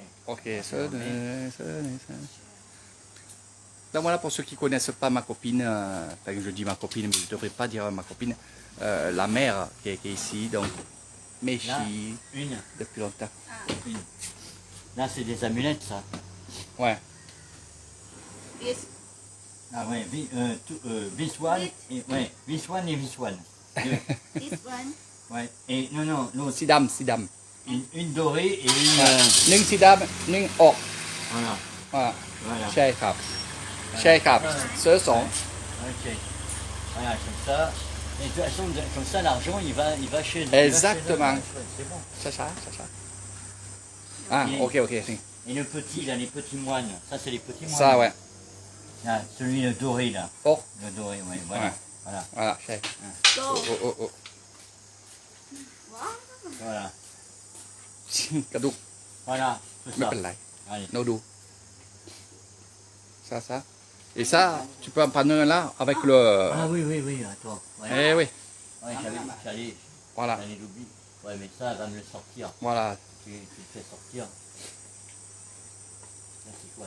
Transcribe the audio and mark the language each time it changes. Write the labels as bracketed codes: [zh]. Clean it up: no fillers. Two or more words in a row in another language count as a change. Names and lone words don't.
[fr] ok donc voilà pour ceux qui connaissent pas ma copine enfin je dis ma copine mais je devrais pas dire ma copine la mère qui est ici donc Méchi Une. depuis longtemps Une. Là, c'est des amulettes, ça. ouais this Ah ouais, [en] this one. [fr] Et, ouais, [en] this one [fr] et [en] this one. [fr] Deux. [en] this one [fr] Ouais. Et non, non, l'autre. [th] สีดำสีดำ [fr] Une dorée et une. [th] หนึ่งสีดำหนึ่งออก [fr] Voilà. voilà Voilà. [th] ใช่ครับใช่ครับเสื้อสอง [fr] Ok. Voilà, comme ça. Et de toute façon, comme ça, l'argent, il va chez. Exactement. C'est bon. [th] ช้าๆah okนี่ [fr] Et le petit, là, les petits moines. Ça, c'est les petits moines. ça ouais Là, celui le doré, là. oh Le doré, ouais, voilà. Ouais. Voilà. voilà ใช่ go oh [th] ว้าว [fr] Voilà. [th] กระดูก [fr] Voilà. Tout [th] ไม่ [fr] ça. [th] เป็นไร [fr] Allez. nous do ça et ça tu peux en prendre un là avec le Ah oui, oui, oui, attends. Ouais, eh oui ouais j'allais voilà l'oublier. Ouais, mais ça, elle va me le sortir. voilà Tu le fais sortir. Là, c'est quoi?